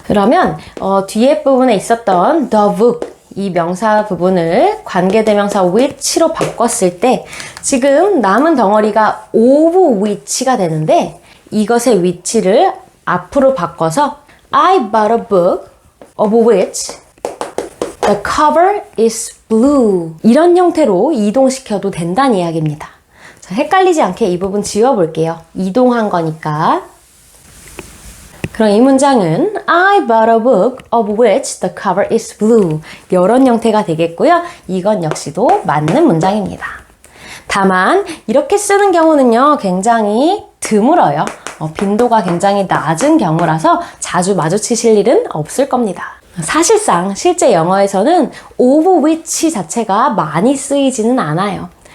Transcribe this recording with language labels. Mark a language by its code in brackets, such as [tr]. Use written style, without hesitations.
[ko] 그러면 뒤에 부분에 있었던 the book 이 명사 부분을 관계대명사 which로 바꿨을 때 지금 남은 덩어리가 of which가 되는데 이것의 which를 앞으로 바꿔서 [en] I bought a book of which the cover is blue. [ko] 이런 형태로 이동시켜도 된다는 이야기입니다. 자, 헷갈리지 않게 이 부분 지워볼게요. 이동한 거니까. 그럼 이 문장은 [en] I bought a book of which the cover is blue. [ko] 이런 형태가 되겠고요. 이건 역시도 맞는 문장입니다. 다만 이렇게 쓰는 경우는요. 굉장히 드물어요. 빈도가 굉장히 낮은 경우라서 자주 마주치실 일은 없을 겁니다. 사실상 실제 영어에서는 of which 자체가 많이 쓰이지는 않아요.